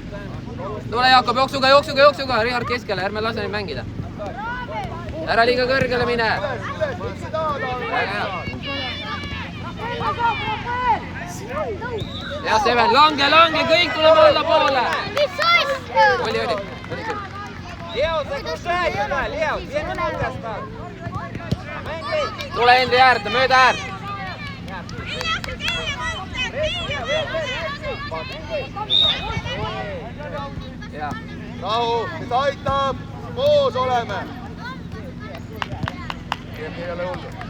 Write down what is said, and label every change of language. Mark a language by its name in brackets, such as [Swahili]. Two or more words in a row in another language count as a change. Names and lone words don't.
[Estonian] Tule Jakob, jooksuga, Richard keskele, ärme lase neid mängida. Ära liiga kõrgele mine. Ja Seven, lange, kõik tuleb alla poole. Mis asja? Oli. [Russian] Leo, загружай туда, Leo, 2 минуты осталось. [Estonian] Tule Henri äärde, mööda äärt. Rahu, kes aitab, koos oleme. Ei ole hullu.